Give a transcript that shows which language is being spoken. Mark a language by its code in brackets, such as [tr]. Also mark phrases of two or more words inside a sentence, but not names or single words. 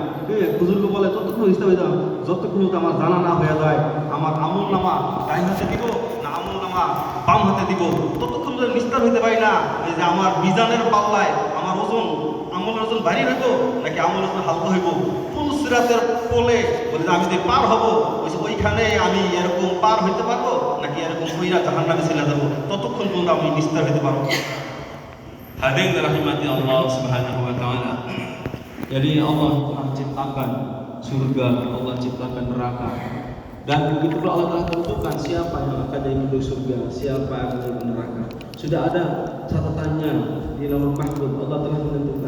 [bn] বুজুর্গ বলে ততক্ষণ নিস্তার হইতে যতক্ষণ আমার জানা না হয়ে যায়, আমার আমল নামা ডাইন হাতে দিব না আমল নামা বাম হাতে দিব, ততক্ষণ পর্যন্ত নিস্তার হইতে পারি না। এই যে আমার মিজানের পাল্লায় আমার আমলের ওজন ভারী হইব নাকি আমলের ওজন হালকা হইব, ফুল সিরাতের কোলে বলে যে আমি যে পার হব, ওইখানে আমি এরকম পার হইতে পারবো নাকি এরকম কইরা জাহান্নামে চলে যাবো, ততক্ষণ পর্যন্ত আমি নিস্তার হইতে পারবো। [id] Hadirin rahmati [ar] الله سبحانه وتعالى. [id] Jadi Allah telah menciptakan surga, Allah ciptakan neraka. Dan begitu pula Allah telah tentukan siapa yang akan jadi penduduk surga, siapa yang akan jadi neraka. Sudah ada catatannya di Lauhul Mahfuz, Allah telah menentukan.